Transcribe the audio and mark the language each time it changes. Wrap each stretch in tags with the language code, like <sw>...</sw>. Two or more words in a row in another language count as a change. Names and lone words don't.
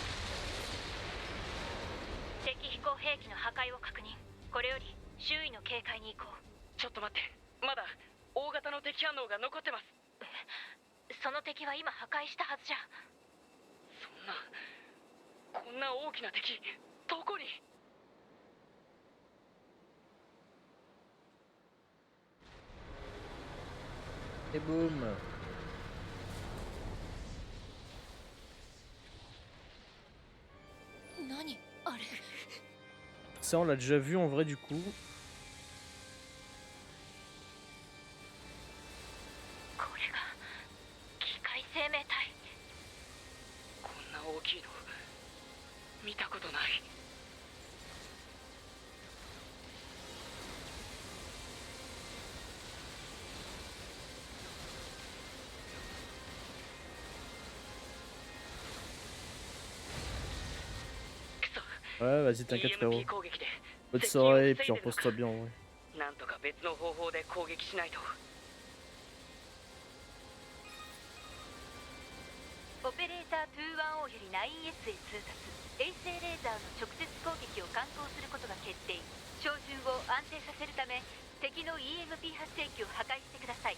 <ja>敵飛行兵器の破壊を確認。これより周囲の警戒に行こう。ちょっと待って、まだ大型の敵反応が残ってます。その敵は今破壊したはずじゃ。こんな大きな敵、どこに。</ja> <fr>Et boum. Ça on l'a déjà vu en vrai du coup.</fr> <ja>これが機械生命体。こんな大きいの見たことない。</ja> <fr>Ouais, vas-y, t'inquiète frérot. Bonne soirée et puis repose-toi bien en vrai.</fr> <ja>なんとか別の方法で攻撃しないと。オペレーター 210 より 9S へ通達。衛星レーザーの直接攻撃を敢行することが決定。照準を安定させるため敵の EMP 発生器を破壊してください。</ja>